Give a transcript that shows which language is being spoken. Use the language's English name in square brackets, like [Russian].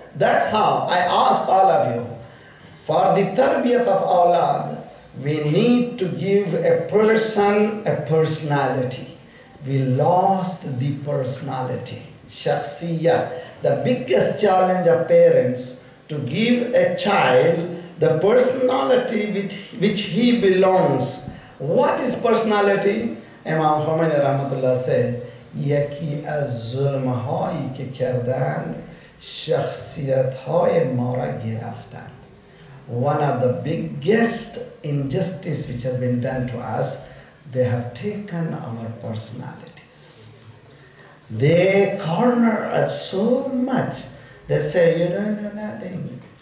[English] That's how I ask all of you. For the tarbiyat of awlad, we need to give a person a personality. We lost the personality. Shakhsiyah. The biggest challenge of parents, to give a child the personality which he belongs. What is personality? Imam Khomeini Rahmatullah said, [Persian] یکی از ظلم‌هایی که کردند شخصیت‌های ما را گرفتند. [English] One of the biggest injustice which has been done to us, they have taken our personalities. They corner us so much. They say, you don't know nothing.